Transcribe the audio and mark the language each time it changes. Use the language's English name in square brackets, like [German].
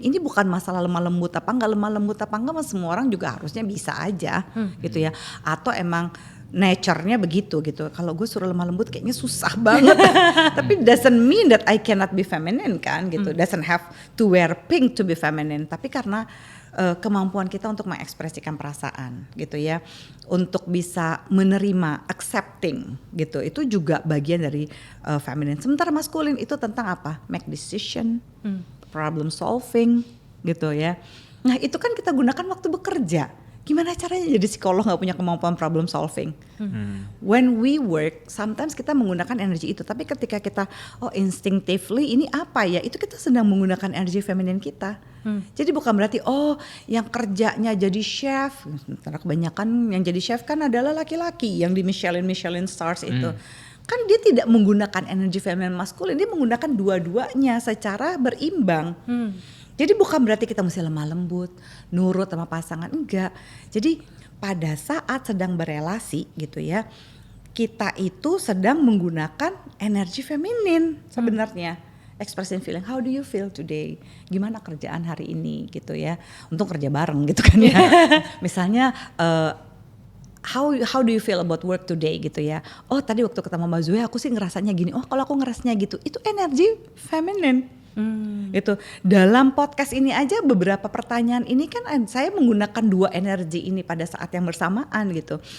[Indonesian] Ini bukan masalah lemah lembut apa enggak, semua orang juga harusnya bisa aja gitu ya. Atau emang nature-nya begitu gitu. Kalau gue suruh lemah lembut kayaknya susah banget. Tapi [English] doesn't mean that I cannot be feminine [Indonesian] kan gitu. [English] Doesn't have to wear pink to be feminine. [Indonesian] Tapi karena kemampuan kita untuk mengekspresikan perasaan gitu ya, untuk bisa menerima, accepting gitu, itu juga bagian dari feminine. Sementara maskulin itu tentang apa? [English] Make decision, problem solving [Indonesian] gitu ya. Nah itu kan kita gunakan waktu bekerja. Gimana caranya jadi psikolog nggak punya kemampuan problem solving? [English] When we work, sometimes [Indonesian] kita menggunakan energi itu. Tapi ketika kita, instinctively ini apa ya? Itu kita sedang menggunakan energi feminin kita. Jadi bukan berarti, yang kerjanya jadi chef. Karena kebanyakan yang jadi chef kan adalah laki-laki yang di Michelin stars itu. Kan dia tidak menggunakan energi feminin maskulin, dia menggunakan dua-duanya secara berimbang. Jadi bukan berarti kita mesti lemah lembut, nurut sama pasangan, enggak. Jadi pada saat sedang berelasi gitu ya, kita itu sedang menggunakan energi feminin sebenarnya. [English] Expressing feeling, how do you feel today? [Indonesian] Gimana kerjaan hari ini gitu ya. Untung kerja bareng gitu kan ya. Misalnya [English] how do you feel about work today [Indonesian] gitu ya. Tadi waktu ketemu Mbak Zoe aku sih ngerasanya gini. Kalau aku ngerasanya gitu, itu energi feminin. Gitu. Dalam podcast ini aja beberapa pertanyaan ini kan saya menggunakan dua energi ini pada saat yang bersamaan gitu.